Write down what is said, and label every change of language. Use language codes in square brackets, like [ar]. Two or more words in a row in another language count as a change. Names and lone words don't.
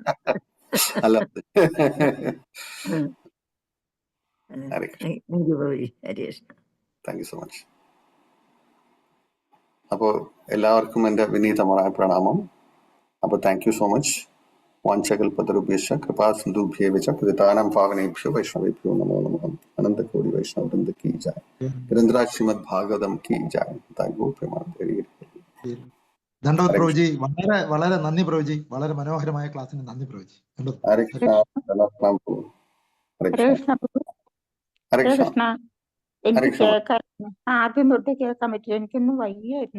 [en] അല്ല, thank you so much. [ml] അപ്പോ എല്ലാവർക്കും എന്റെ വിനീതമായ പ്രണാമം. [sa] അപ്പൊ [en] thank you so much. [sa] വാഞ്ചകൽപതരുഭ്യശ്ച കൃപാ സിന്ധുഭ്യേവ ച പതിതാനാം പാവനേഭ്യോ വൈഷ്ണവേഭ്യോ നമോ നമഃ. [hi] अनंतकोटि वैष्णव वृंद की जाय। ग्रंथराज श्रीमद् भागवतम् की जाय. धन्यवाद प्रभुजी, [ml] വളരെ വളരെ നന്ദി പ്രഭുജി, വളരെ മനോഹരമായ ക്ലാസ്സിന് നന്ദി പ്രഭുജി. ഹരേ കൃഷ്ണ. എനിക്ക് കേൾക്കാൻ ആദ്യം തൊട്ട് കേൾക്കാൻ പറ്റില്ല, എനിക്കൊന്നും വയ്യായിരുന്നു.